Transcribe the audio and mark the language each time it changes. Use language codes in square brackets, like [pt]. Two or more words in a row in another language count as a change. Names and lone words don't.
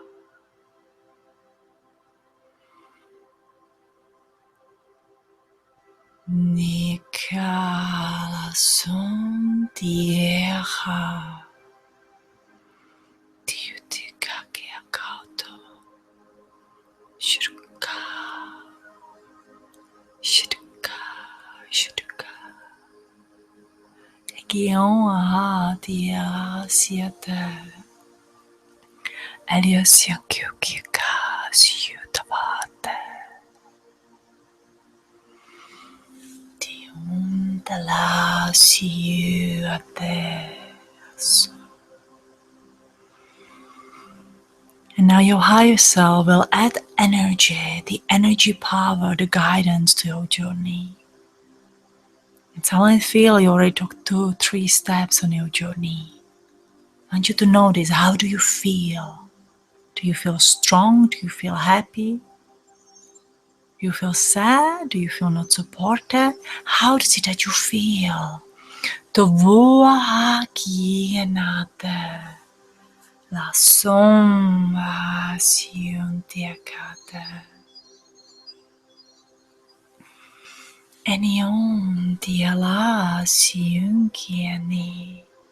[en] Nikala son tierra. Tiutika kiakauto. Shruka. Shruka. Shruka. Legion aha dia siete. Eliosio kiukika siutavate. Diundala siuate. And now your higher self will add energy, the energy power, the guidance to your journey. And suddenly feel you already took 2-3 steps on your journey. I want you to notice, how do you feel? Do you feel strong? Do you feel happy? Do you feel sad? Do you feel not supported? How is it that you feel? Tovua kienate. La sombra siuntiakate. Enion diala siunkieni.